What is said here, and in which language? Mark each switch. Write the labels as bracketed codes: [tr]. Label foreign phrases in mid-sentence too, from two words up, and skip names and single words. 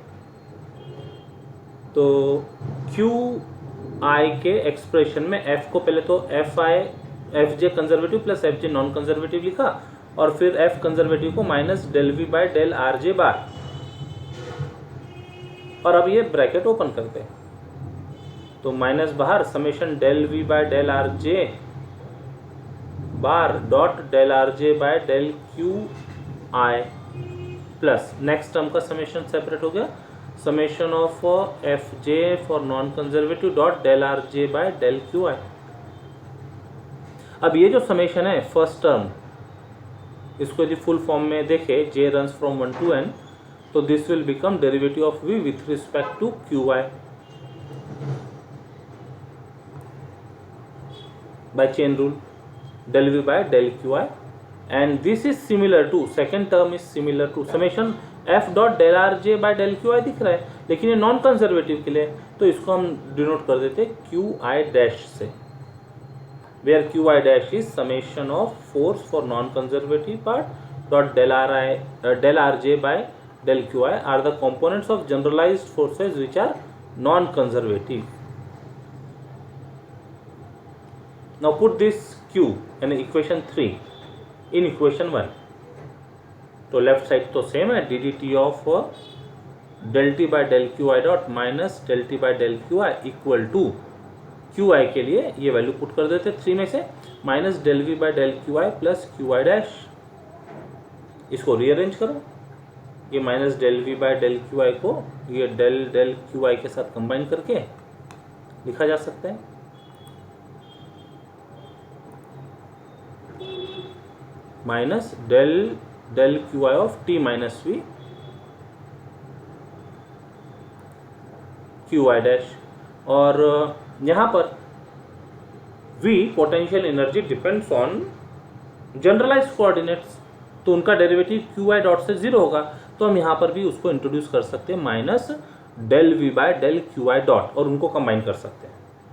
[hi] तो QI के एक्सप्रेशन में F को पहले तो [en] Fj conservative plus Fj non conservative [hi] लिखा और फिर [en] F conservative [hi] को [en] minus del V by del Rj bar, [hi] और अब ये [en] bracket open [hi] करते हैं तो माइनस बाहर [en] summation del V by del Rj bar dot del Rj by del QI plus next term [hi] का [en] summation separate [hi] हो गया, [en] summation of Fj for non conservative dot del Rj by del QI. [hi] अब ये जो समेशन है [en] first term, [hi] इसको यदि [en] full form [hi] में देखें [en] j runs from 1 to n, [hi] तो [en] this will become derivative of v with respect to QI by chain rule, del V by del QI, and this is similar to second term is similar to summation F dot del Rj by del QI [hi] दिख रहा है, लेकिन ये [en] non conservative [hi] के लिए तो इसको हम डिनोट कर देते [en] QI dash [hi] से, [en] where QI dash is summation of force for non conservative part dot del Rj by del QI are the components of generalized forces which are non conservative. Now put this Q in equation 3 in equation 1. [hi] तो [en] left side [hi] तो सेम है, [en] dt of del t by del QI dot minus del t by del QI equal to QI [hi] के लिए ये [en] value put [hi] कर देते 3 में से [en] minus del V by del QI plus QI dash. [hi] इसको रीअरेंज करो, ये [en] minus del V by del QI [hi] को ये [en] del QI [hi] के साथ कंबाइन करके लिखा जा सकता है [en] minus del QI of t minus v QI dash, [hi] और यहाँ पर [en] v potential energy depends on generalized coordinates, [hi] तो उनका डेरिवेटिव [en] QI dot [hi] से 0 होगा, तो हम यहाँ पर भी उसको इंट्रोड्यूस कर सकते हैं [en] minus del V by del QI dot [hi] और उनको कंबाइन कर सकते हैं.